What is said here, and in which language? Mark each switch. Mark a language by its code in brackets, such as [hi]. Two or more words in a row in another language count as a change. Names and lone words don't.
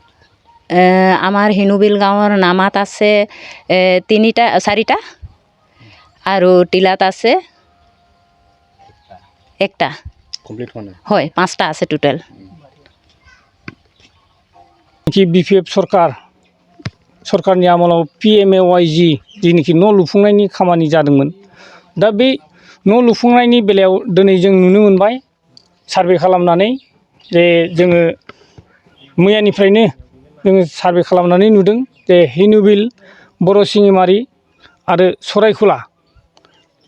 [as] আমাৰ হিনুবিল গাঁৱৰ নামাত আছে 4টা আৰু টিলাত আছে একটা কমপ্লিট হোৱা নাই হয় 5টা আছে টোটাল [brx] কি BPF सरकारनि आमोलाव PMAYG जेनोखि न' लुफुंनायनि खामानि जादोंमोन दा बे न' लुफुंनायनि बेलायाव दिनै जों नुनो मोनबाय सार्भे खालामनानै जे जोङो मैयानिफ्रायनो जोङो सार्भे खालामनानै नुदों जे हिनुबिल बर' सिङिमारि आरो सरायखोला बे